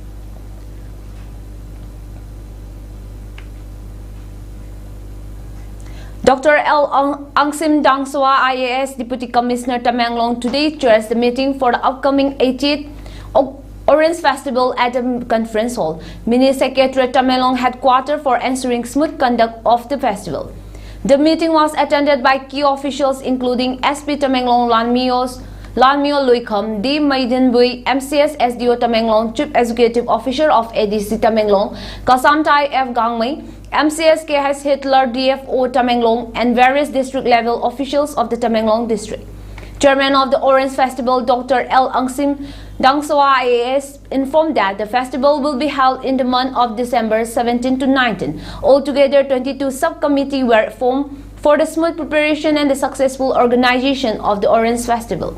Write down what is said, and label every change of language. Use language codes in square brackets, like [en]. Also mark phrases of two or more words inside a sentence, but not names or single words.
[en] Dr. L. Angsim Dangswa, IAS Deputy Commissioner Tamenglong, today chairs the meeting for the upcoming 80th Orange Festival at the conference hall. Mini Secretary Tamenglong headquarters for ensuring smooth conduct of the festival. The meeting was attended by key officials including SP Tamenglong Lanmio Luikham, D. Maidenbui, MCS SDO Tamenglong, Chief Executive Officer of ADC Tamenglong, Kasamtai F. Gangmei, MCS KS Hitler DFO Tamenglong, and various district level officials of the Tamenglong district. Chairman of the Orange Festival, Dr. L. Angsim Dangswa IAS, informed that the festival will be held in the month of December 17 to 19. Altogether, 22 subcommittees were formed for the smooth preparation and the successful organization of the Orange Festival.